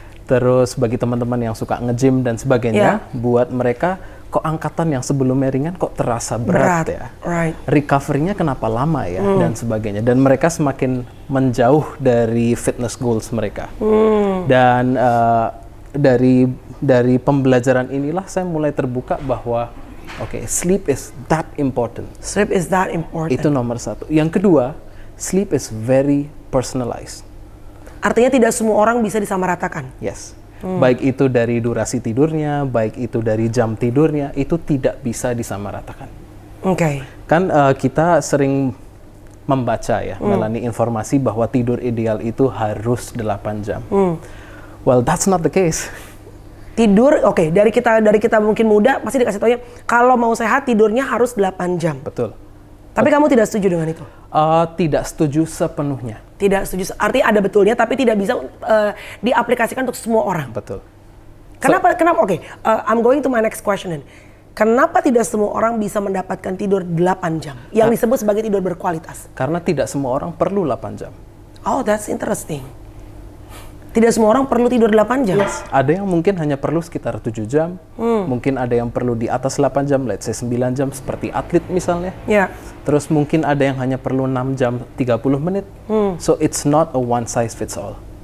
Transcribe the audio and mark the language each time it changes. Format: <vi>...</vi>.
<id>Terus bagi teman-teman yang suka nge-gym dan sebagainya, buat mereka kok angkatan yang sebelumnya ringan kok terasa berat ya.</id> <en>Right.</en> <id>Recovery-nya kenapa lama ya dan sebagainya. Dan mereka semakin menjauh dari fitness goals mereka. Dan dari pembelajaran inilah saya mulai terbuka bahwa</id> <en>sleep is that important. Sleep is that important.</en> <id>Itu nomor satu. Yang kedua,</id> <en>sleep is very personalized.</en> <id>Artinya tidak semua orang bisa disamaratakan.</id> <en>Yes.</en> <id>Baik itu dari durasi tidurnya, baik itu dari jam tidurnya, itu tidak bisa disamaratakan. Oke. Kan kita sering membaca ya, Melanie, informasi bahwa tidur ideal itu harus 8 jam.</id> <en>Well, that's not the case.</en> <id>Tidur, dari kita mungkin muda pasti dikasih taunya kalau mau sehat tidurnya harus 8 jam. Betul. Tapi kamu tidak setuju dengan itu? Tidak setuju sepenuhnya. Tidak setuju. Artinya ada betulnya tapi tidak bisa diaplikasikan untuk semua orang. Betul. Kenapa?</id> <en>I'm going to my next question.</en> <id>Kenapa tidak semua orang bisa mendapatkan tidur 8 jam yang disebut sebagai tidur berkualitas? Karena tidak semua orang perlu 8 jam.</id> <en>Oh, that's interesting.</en> <id>Tidak semua orang perlu tidur 8 jam.</id> <en>Yes.</en> <id>Ada yang mungkin hanya perlu sekitar 7 jam. Mungkin ada yang perlu di atas 8 jam,</id> <en>let's say</en> <id>9 jam seperti atlet misalnya. Ya. Terus mungkin ada yang hanya perlu 6 jam 30 menit.</id> <en>So it's not a one size fits all.</en>